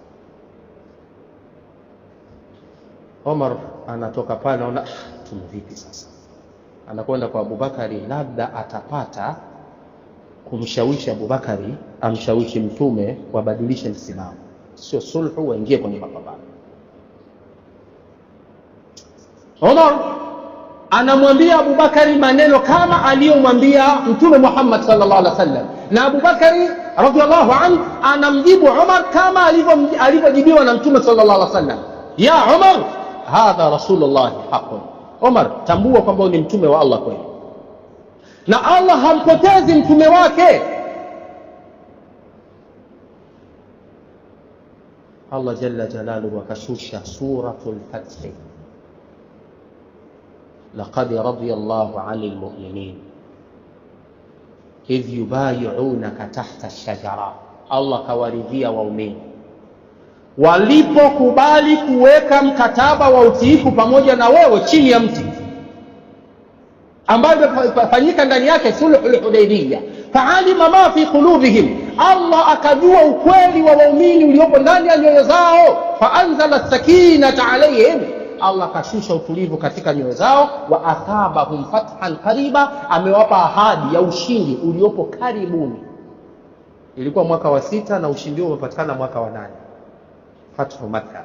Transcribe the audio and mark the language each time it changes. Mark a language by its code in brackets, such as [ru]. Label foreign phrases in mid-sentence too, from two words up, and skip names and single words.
[sw] Umar anatoka pale anaona tumevipi sasa, anakwenda kwa Abubakari, labda atapata kumshawishi Abubakari amshawishi Mtume wabadilishe msimamo, sio sulhu, waingie kwenye mapambano. Umar anamwambia Abubakari maneno kama aliyomwambia Mtume Muhammad [ar] صلى الله عليه وسلم, [sw] na Abubakari [ar] رضي الله عنه [sw] anamjibu Umar kama alivyojibiwa na Mtume [ar] صلى الله عليه وسلم, يا عمر، هذا رسول الله حقا. [sw] Umar, tambua kwamba ni mtume wa Allah kweli, na Allah hampotezi mtume wake. [ar] الله جل جلاله akashusha suratul Fath, لقد رضي الله عن المؤمنين إذ يبايعونك تحت الشجرة. [sw] Allah kawaridhia waumini walipokubali kuweka mkataba wa utiifu pamoja na wewe chini ya mti ambayo fanyika ndani yake sulhul Hudaybiyah. [ar] فعلم ما في قلوبهم, [sw] Allah akajua ukweli wa waumini uliopo ndani ya nyoyo zao. [ar] فأنزل السكينة عليهم, [sw] Allah kashusha utulivu katika nyoyo zao. [ar] وأثابهم فتحا قريبا, [sw] amewapa ahadi ya ushindi uliopo karibuni. Ilikuwa mwaka wa 6 na ushindi huo umepatikana mwaka wa 8, Fathu Makkah.